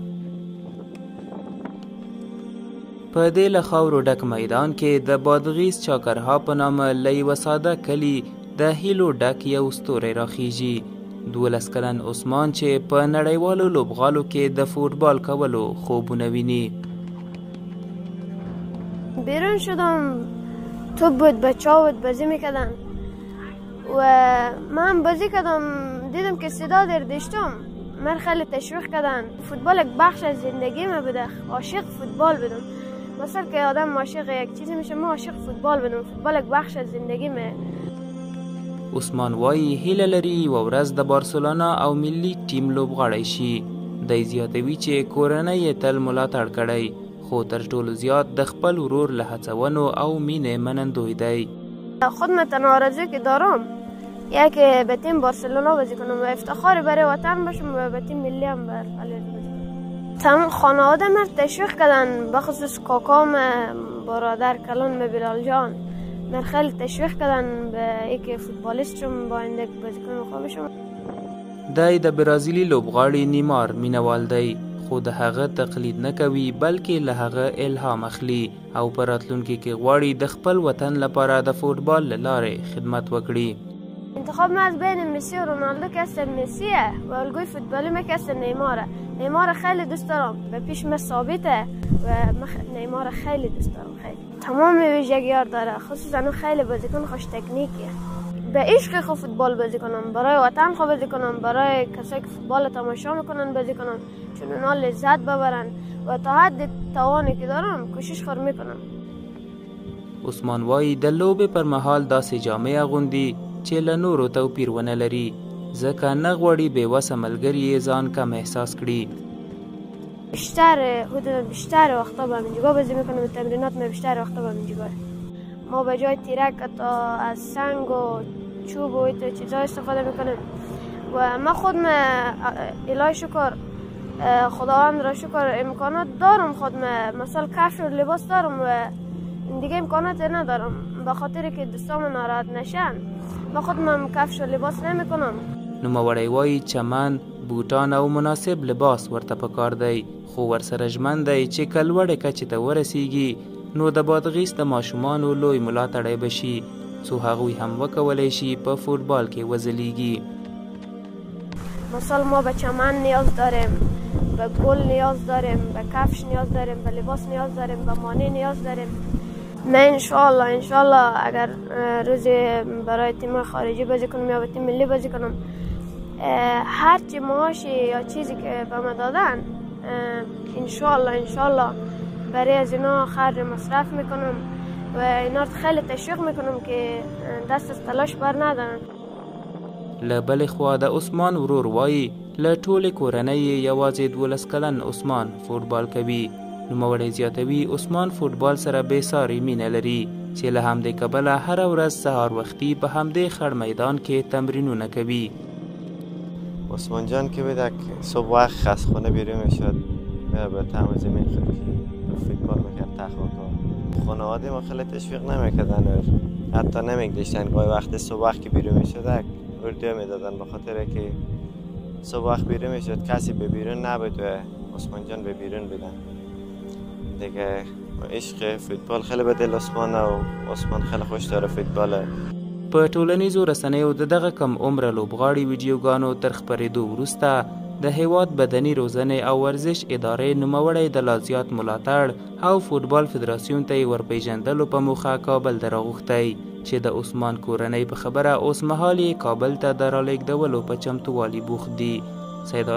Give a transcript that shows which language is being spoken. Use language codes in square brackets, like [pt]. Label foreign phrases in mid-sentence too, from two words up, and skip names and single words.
[ps] په دې له خاورو ډک میدان کې د بادغیس چاکرها په نامه له یوه ساده کلي د هیلو ډک یو ستوری راخیږي. 12 کلن عثمان چې په نړیوالو لوبغالو کې د فوتبال کولو خوبونه ویني. [fa] بیرون شدم، توپ بود، بچه ها بود بازی میکردن و من بازی کردم، دیدم که صدا در داشتم، من خیلی تشویق کردن. فوتبال یک بخش از زندگی من بوده، عاشق فوتبال بودم. مثلا که آدم عاشق یک چیزی میشه، من عاشق فوتبال بودم. فوتبال یک بخش از زندگی من. [ps] عثمان وایي هیله لري یوه ورځ د بارسلونا او ملي ټیم لوبغاړی شي. دی زیاتوي چې کورنۍ یې تل ملاتړ کړی، خو تر ټولو زیات د خپل ورور له هڅونو او مینې منندوی دی. [fa] خودم تنها آرزویی که دارم یکی به تیم بارسلونا بازی کنم و افتخار برای وطن باشم و به تیم ملی هم بازی کنم. تمام خانواده من تشویق کردن، بخصوص کاکام، برادر کلان بلال جان، من خیلی تشویق کردن به اینکه فوتبالیست شم، با آینده بازیکن خوب بشم. [ps] دی د برازیلي لوبغاړي نیمار مینوال دی، خو د هغه تقلید نه کوي بلکې له هغه الهام اخلي او په راتلونکي کې غواړي د خپل وطن لپاره د فوتبال له لارې خدمت وکړي. [fa] انتخاب من از بین مسی و رونالدو که است مسیه و الگوی فوتبالی من که است نیماره. نیمار خیلی دوست دارم، به پیش من ثابته و نیمار خیلی دوست دارم. خیلی تمام ویژگی‌ها داره، خصوصا خیلی بازیکن خوش تکنیکیه. به عشق خود فوتبال بازی کنم، برای وطن خود بازی کنم، برای کسایی که فوتبال تماشا میکنن بازی کنم، چون اونا لذت ببرن و تا حد توانی که دارم کوشش خود میکنم. [ps] عثمان وایي د لوبې پر مهال داسې جامې اغوندي چې له نورو توپیر ونه لري، ځکه نه غواړي بېوسه ملګري یې ځان کم احساس کړي. [fa] بیشتر وقتا با همینجا بازی میکنم، تمرینات ما بیشتر وقتا با همینجا. ما به جای تیرک تا از سنگ و چوب و این چیزا استفاده میکنیم و من خودم الهی شکر خداوند را شکر امکانات دارم، خودم مثلا کفش و لباس دارم و دیگه امکانات ندارم، به خاطر که دوستام ناراحت نشن من خودم کفش و لباس نمیکنم. [ps] نوموړی وایي چمن، بوټان او مناسب لباس ورته پکار دی، خو ورسره ژمن دی چې که لوړې کچې ته ورسیږي نو د بادغیس د ماشومانو لوی ملاتړی به شي، څو هغوی هم وکولی شي په فوتبال کې وځلیږي. [fa] مثلا ما به چمن نیاز داریم، به گل نیاز داریم، به کفش نیاز داریم، به لباس نیاز داریم، به مانع نیاز داریم. من انشالله اگر روزی برای تیم خارجی بازی کنم یا به تیم ملی بازی کنم، هرچی معاشی یا چیزی که به من دادن انشالله برای از اینا خرج مصرف میکنم و اینا خیلی تشویق میکنم که دست از تلاش بر ندارن. [ps] له بلې خوا د عثمان ورور وایي له ټولې کورنۍ یوازې 12 کلن عثمان فوتبال کوي. نوموړی زیاتوي عثمان فوتبال سره بېساري مینه لري چې له همدې کبله هره ورځ سهار وختي په همدې خړ میدان کې تمرینونه کوي. [fa] عثمان جان که بدک صبح وقت از خونه بیرون میشد، میره به تمام زمین خیلی فوتبال میکرد، تخواکا. خانواده ما خیلی تشویق نمیکردن، حتی نمیگذاشتن گاهی وقت صبح وقت که بیرون میشد اردو میدادن، به خاطر که صبح وقت بیرون میشد کسی به بیرون نبود و عثمان جان به بیرون بدن دیگه. عشق فوتبال خیلی به دل عثمان و عثمان خیلی خوش داره فوتبال. [ps] په ټولنیزو رسنیو د دغه کم عمره لوبغاړي ویډیوګانو تر خپرېدو وروسته د هیواد بدني روزنې او ورزش ادارې نوموړی د لا زیات ملاتړ او فوتبال فدراسیون ته یې ورپېژندلو په موخه کابل ته راغوښتی چې د عثمان کورنۍ په خبره اوس مهال یې کابل ته د رالېږدولو په چمتووالي بوخت دي.